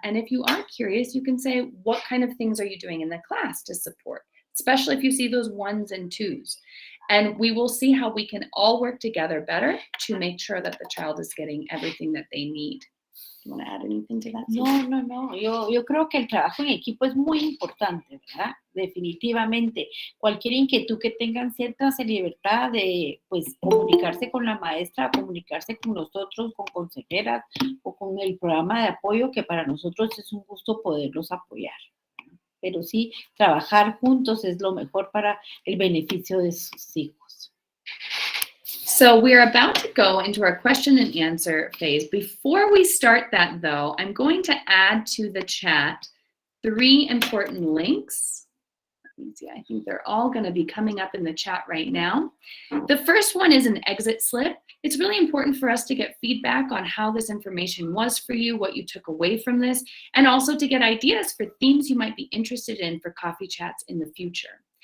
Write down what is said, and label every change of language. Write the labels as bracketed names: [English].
[English] And if you are curious, you can say, what kind of things are you doing in the class to support? Especially if you see those ones and twos. And we will see how we can all work together better to make sure that the child is getting everything that they need. Do you want to add anything to that? No. [Spanish] Yo creo que el trabajo en equipo es muy importante, ¿verdad? Definitivamente. Cualquier inquietud que tengan, siéntanse libertad de, pues, comunicarse con la maestra, comunicarse con nosotros, con consejeras o con el programa de apoyo, que para nosotros es un gusto poderlos apoyar. Pero sí, trabajar juntos es lo mejor para el beneficio de sus hijos. [English] So we're about to go into our question and answer phase. Before we start that, though, I'm going to add to the chat 3 important links. Let me see, I think they're all going to be coming up in the chat right now. The first one is an exit slip. It's really important for us to get feedback on how this information was for you, what you took away from this, and also to get ideas for themes you might be interested in for coffee chats in the future.